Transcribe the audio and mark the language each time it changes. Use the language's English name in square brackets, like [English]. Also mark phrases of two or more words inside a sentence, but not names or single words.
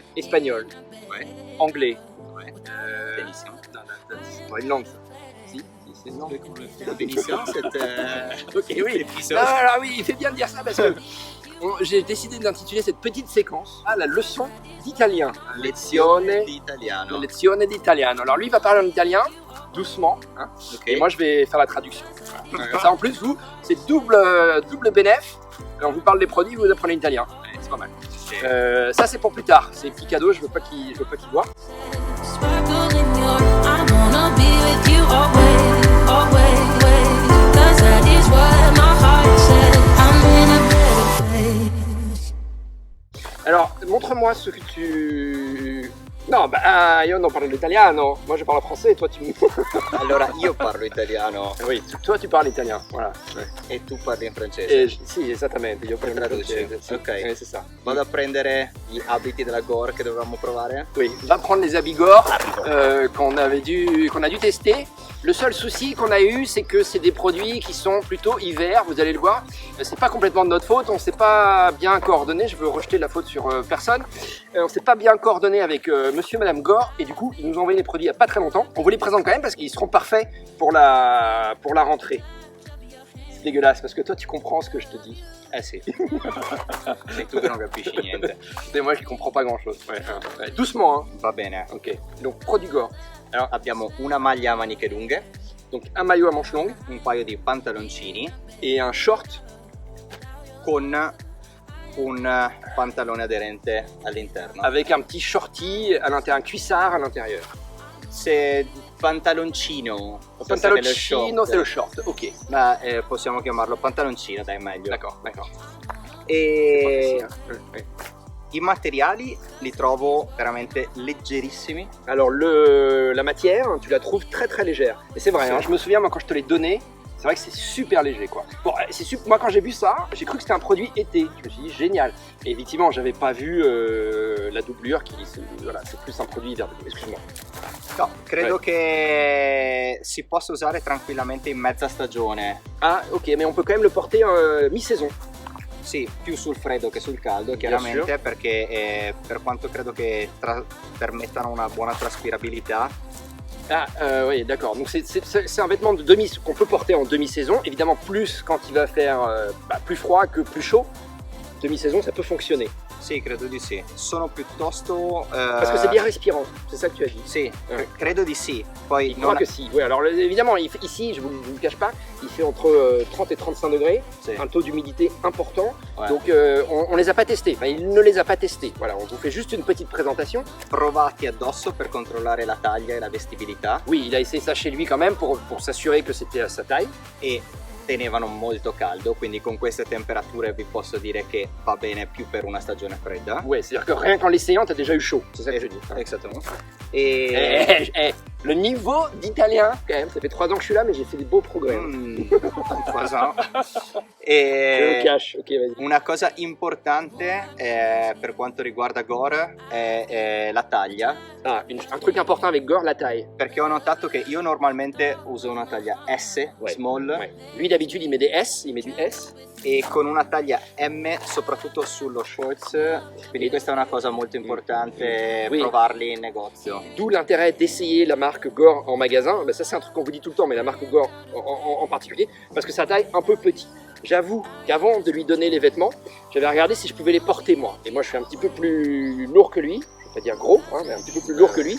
[French] espagnol, Ouais. anglais. Ouais. [Italian] Benissimo. [French] Non, c'est pas une langue ça. Si, c'est une langue. La bénédiction, c'est Ok, oui. Non, alors oui, il fait bien de dire ça parce que j'ai décidé d'intituler cette petite séquence à la leçon d'italien. [Italian] lezione di italiano. Lezione d'italiano. [French] Alors lui il va parler en italien, doucement, hein, Ok. et moi je vais faire la traduction. Voilà. Comme ça en plus vous, c'est double bénéf. On vous parle des produits, vous apprenez l'italien. Ouais, c'est pas mal. Ça c'est pour plus tard, c'est petit cadeau, je veux pas qu'il voit. Alors, montre-moi ce que tu... [Italian] No, io non parlo l'italiano. [French] Moi je parle français et toi tu... [Italian] Allora, io parlo italiano [French] Oui, toi tu parles italien, voilà. [Italian] e tu parli in francese. Sì, esattamente, io parlo Traduci. francese. Sì. [French] Ok. C'est ça. [Italian] Vado a prendere gli abiti della Gore che dovevamo provare. [French] Oui, va prendre les habits Gore qu'on a dû tester. Le seul souci qu'on a eu, c'est que c'est des produits qui sont plutôt hiver, vous allez le voir. C'est pas complètement de notre faute, on s'est pas bien coordonné, je veux rejeter la faute sur personne. On s'est pas bien coordonné avec monsieur et madame Gore et du coup, ils nous ont envoyé les produits il y a pas très longtemps. On vous les présente quand même parce qu'ils seront parfaits pour la rentrée. C'est dégueulasse parce que toi tu comprends ce que je te dis. [Italian] Eh sì. Sei tu che non capisci niente. [French] Et moi je comprends pas grand chose. Ouais. Doucement, hein. [Italian] Va bene. [French] Ok. Donc produit Gore. Alors, [Italian] abbiamo una maglia a maniche lunghe, [French] Donc un maillot à manches longues [Italian] un paio di pantaloncini [French] et un short [Italian] con un pantalone aderente all'interno. [French] avec un petit shorty à l'intérieur, un cuissard à l'intérieur. [Italian] Se pantaloncino, [French] Pantaloncino, c'est le short, ok. [Italian] ma possiamo chiamarlo pantaloncino, dai, meglio. [French] D'accord. [Italian] E [French] Ouais. [Italian] i materiali li trovo veramente leggerissimi. [French] Alors la matière, tu la trouves très très légère. Et c'est vrai, hein, C'est- je me souviens moi quand je te l'ai donné, c'est vrai que c'est super léger quoi. Bon, moi quand j'ai vu ça, j'ai cru que c'était un produit été. Je me suis dit génial. Et effectivement, j'avais pas vu la doublure voilà, c'est plus un produit hiver. Excuse-moi. [Italian] No, credo [French] Ouais. [Italian] che si possa usare tranquillamente in mezza stagione. [French] Ah ok, mais on peut quand même le porter mi-saison. [Italian] Sì, più sul freddo che sul caldo, chiaramente, perché per quanto credo che permettano una buona traspirabilità. [French] Ah oui, d'accord. Donc c'est un vêtement qu'on peut porter en demi-saison. Évidemment, plus quand il va faire plus froid que plus chaud. Demi-saison, ça peut fonctionner. [Italian] Sì, credo di sì. Sono piuttosto... [French] Parce que c'est bien respirant, c'est ça que tu as dit. [Italian] Sì, [French] Ouais. [Italian] credo di sì. Poi [French] Je crois que si. Oui, alors évidemment, ici, je vous le cache pas, il fait entre 30 et 35 degrés, [Italian] Sì. [French] un taux d'humidité important. Ouais. Donc on les a pas testés. Enfin, il ne les a pas testés. Voilà, on vous fait juste une petite présentation. [Italian] Provati addosso per controllare la taglia e la vestibilità [French] Oui, il a essayé ça chez lui quand même pour s'assurer que c'était à sa taille. [Italian] e tenevano molto caldo, quindi con queste temperature vi posso dire che va bene più per una stagione fredda. [French] Ouais, c'est-à-dire que rien qu'en l'essayant, t'as déjà eu chaud. C'est ça que je dis. Exactement. Le niveau d'italien, quand même, ça fait 3 ans que je suis là, mais j'ai fait des beaux progrès. Mm, 3 ans. Je le [Italian] E [French] cache, ok, vas-y. [Italian] una cosa importante per quanto riguarda Gore è la taglia, [French] Ah, un truc important avec Gore, la taille. [Italian] perché ho notato che io normalmente uso una taglia S, [French] Ouais. [Italian] small, [French] Ouais. Lui, d'habitude, il met des S, il met du S. [Italian] e con una taglia M soprattutto sullo shorts, quindi questa è una cosa molto importante, [French] Oui. [Italian] provarli in negozio. [French] D'où l'intérêt d'essayer la marque Gore en magasin. Ben, ça, c'est un truc qu'on vous dit tout le temps, mais la marque Gore en particulier, parce que sa taille un peu petit. J'avoue qu'avant de lui donner les vêtements, j'avais regardé si je pouvais les porter moi. Et moi, je suis un petit peu plus lourd que lui. Je vais pas dire gros, hein, mais un petit peu plus lourd que lui.